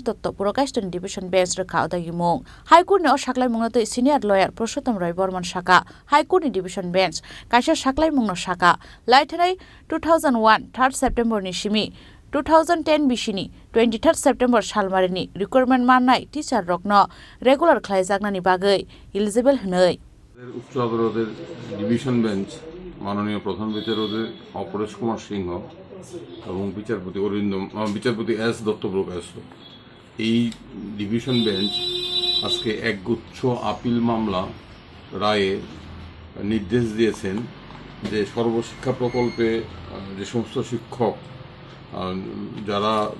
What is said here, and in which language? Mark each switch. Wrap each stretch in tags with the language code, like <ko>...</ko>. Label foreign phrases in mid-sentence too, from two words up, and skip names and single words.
<trp>Dotto Purakaishton</trp> <en>Division Bench</en> <trp>Reka Dagimung High Court ni Shaklai Mung te</trp> <en>Senior Lawyer</en> <trp>Purushottam Roy Borman Shaka High Court ni</trp> <en>Division Bench</en> <trp>Kaisa Shaklai Mung no Shaka Laitanai 2001 3rd September ni Shimi 2010 Bishini 23rd September Shalmarini requirement mannai teacher rokno regular khlaijagna ni bagai eligible hnoi</trp> <bn>উচ্চ আদালতের</bn> <en>division bench</en> <bn>মাননীয় প্রধান বিচারপতি অপরেশ কুমার সিংহ এবং বিচারপতি এস দত্ত প্রকাশ্য এই</bn> <en>division bench</en> <bn>আজকে একগুচ্ছ আপিল মামলা রায়ে নির্দেশ দিয়েছেন যে সর্বশিক্ষা প্রকল্পে যে সমস্ত শিক্ষক যারা</bn>